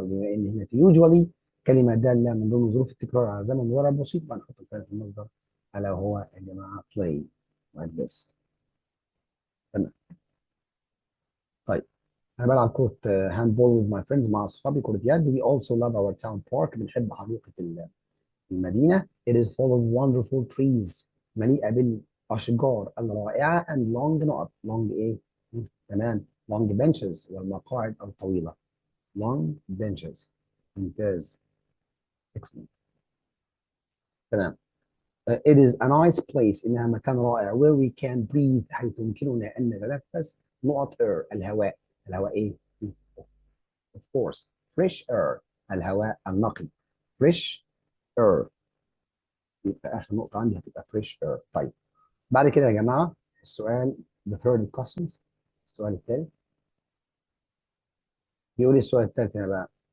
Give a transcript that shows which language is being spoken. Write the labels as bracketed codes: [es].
[ar] بما ان هنا في usually كلمه داله من ضمن ظروف التكرار على زمن المضارع البسيط، بنحط الفعل في المصدر الا هو يا جماعه [en] play like this. [ar] تمام. طيب انا بلعب كره هاند بول [en] with my friends [ar] مع اصحابي، كره يد. [en] we also love our town park [ar] بنحب حديقه المدينة. [en] It is full of wonderful trees [ar] مليئة بالأشجار الرائعة [en] and long نقط. [ar] long إيه؟ تمام. [en] long benches [ar] والمقاعد الطويلة. [en] long benches. [ar] ممتاز. [en] excellent. تمام. It is a nice place [ar] إنها مكان رائع [en] where we can breathe [ar] حيث يمكننا أن نتنفس [en] نقط air الهواء. [ar] الهواء إيه؟ [en] of course fresh air [ar] الهواء النقي. [en] fresh air. [ar] يبقى آخر نقطة عندي هتبقى [en] fresh air. [ar] طيب بعد كده يا جماعه السؤال [en] the third questions. [ar] السؤال الثالث بيقول لي السؤال الثالث هنا بقى.